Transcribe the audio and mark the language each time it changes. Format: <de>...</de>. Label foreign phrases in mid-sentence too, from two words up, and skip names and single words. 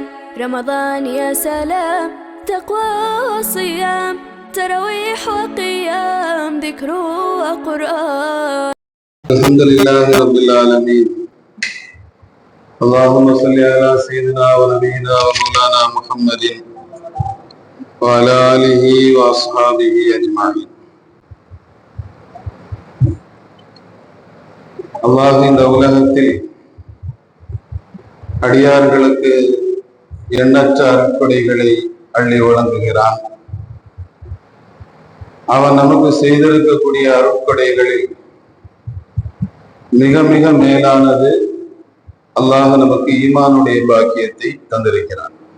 <ar>رمضان يا سلام، تقوى وصيام، تراويح وقيام، ذكر وقرآن. الحمد لله رب العالمين. اللهم صل على سيدنا ونبينا ومولانا محمد وعلى آله وأصحابه أجمعين.</ar> <ta>அல்லாஹ் இந்த உலகத்தில் அடியார்களுக்கு எண்ணற்ற அருட்கொடைகளை அள்ளி வழங்குகிறான். அவன் நமக்கு செய்திருக்கக்கூடிய அருட்கொடைகளில் மிக மிக மேலானது அல்லாஹ் நமக்கு ஈமானுடைய பாக்கியத்தை தந்திருக்கிறான்.</ta>